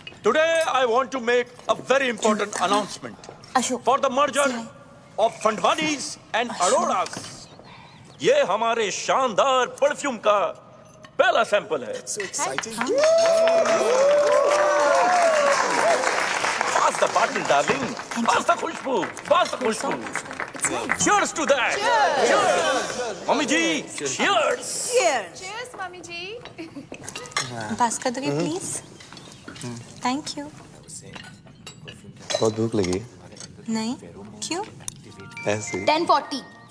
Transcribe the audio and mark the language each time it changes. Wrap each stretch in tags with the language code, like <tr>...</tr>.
<en>Today I want to make a very important announcement</en> <hi>Ashok.</hi> <en>for the merger of Fandwanis and Auroras.</en> <hi>ये हमारे शानदार perfume का पहला sample है।</hi> <en>So exciting. Pass the bottle, darling. Pass the खुशबू. Pass the खुशबू. Cheers to that. Cheers.</en> <hi>Mummy ji,</hi> <en>cheers.</en> <hi>Cheers, mummy जी। पास कर दोगे please? Thank you. बहुत भूख लगी। नहीं क्यों? ऐसे 10:40</hi>